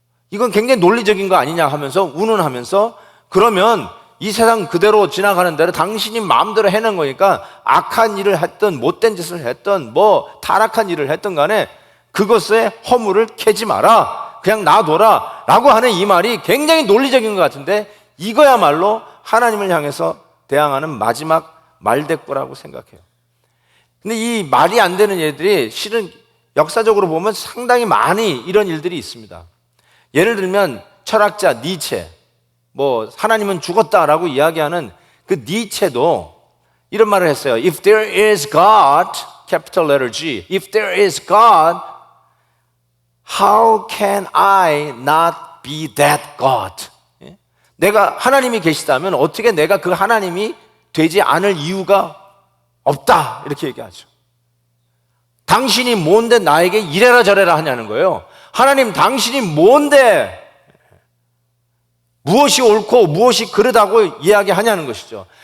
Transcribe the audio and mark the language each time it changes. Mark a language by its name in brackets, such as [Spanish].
[Korean] 이건 굉장히 논리적인 거 아니냐 하면서 운운하면서, 그러면 이 세상 그대로 지나가는 대로 당신이 마음대로 해낸 거니까 악한 일을 했든 못된 짓을 했든 뭐 타락한 일을 했든 간에 그것에 허물을 캐지 마라, 그냥 놔둬라 라고 하는 이 말이 굉장히 논리적인 것 같은데, 이거야말로 하나님을 향해서 대항하는 마지막 말대꾸라고 생각해요. 근데 이 말이 안 되는 얘들이 실은 역사적으로 보면 상당히 많이 이런 일들이 있습니다. 예를 들면 철학자 니체, 뭐 하나님은 죽었다라고 이야기하는 그 니체도 이런 말을 했어요. [English] If there is God, capital letter G, if there is God, how can I not be that God? [Korean] 내가 하나님이 계시다면 어떻게 내가 그 하나님이 되지 않을 이유가 없다, 이렇게 얘기하죠. 당신이 뭔데 나에게 이래라 저래라 하냐는 거예요. 하나님, 당신이 뭔데 무엇이 옳고 무엇이 그르다고 이야기하냐는 것이죠.